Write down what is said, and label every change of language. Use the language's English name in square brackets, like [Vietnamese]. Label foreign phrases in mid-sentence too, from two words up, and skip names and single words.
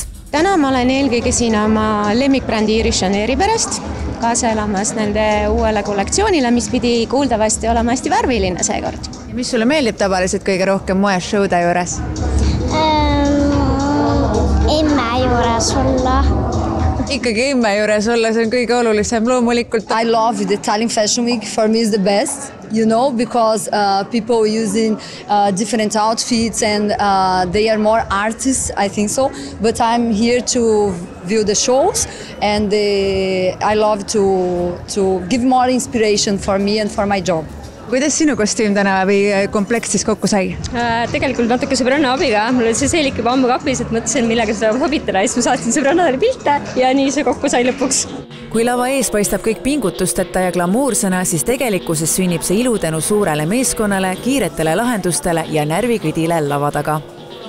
[Estonian] Täna ma olen eelkõige siin oma lemmikbrändi Iiris Janveri pärast, kaasa elamas nende uuele kollektsioonile, mis pidi kuuldavasti olema hästi värviline seekord. Mis sulle meeldib tavaliselt kõige rohkem moeshowde juures? Emme juures olla. Ikkagi emme juures olla, see on kõige olulisem loomulikult. [English] I love the Tallinn Fashion Week. For me is the best, because people using different outfits and they are more artists, I think so. But I'm here to view the shows and I love to give more inspiration for me and for my job. [Estonian] Kuidas sinu kostüüm täna või komplekt siis kokku sai? Tegelikult natuke sõbranna abiga. Mul oli see seelik juba ammu kapis, et mõtlesin, millega seda sobitada. Ja siis ma saatsin sõbrannadele pilte ja nii see kokku sai lõpuks. Kui lava ees paistab kõik pingutusteta ja glamuursena, siis tegelikkuses sünnib see ilu tänu suurele meeskonnale, kiiretele lahendustele ja närviküdile lava taga.